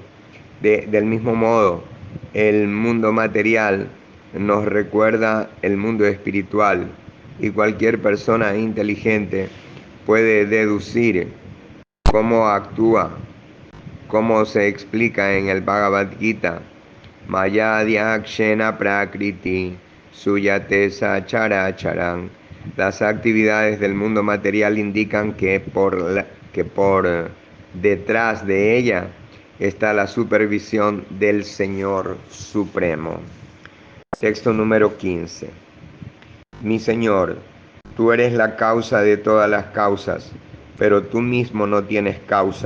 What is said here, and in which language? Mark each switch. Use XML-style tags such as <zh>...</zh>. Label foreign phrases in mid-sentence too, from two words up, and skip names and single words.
<es>Del mismo modo, el mundo material nos recuerda el mundo espiritual, y cualquier persona inteligente puede deducir cómo actúa, como se explica en el Bhagavad Gita.</es> <sa>मयाध्यक्षेण प्रकृतिः सूयते सचराचरम्.</sa> <es>Las actividades del mundo material indican que por detrás de ella está la supervisión del Señor Supremo. Texto número 15. Mi Señor, tú eres la causa de todas las causas, pero tú mismo no tienes causa.</es>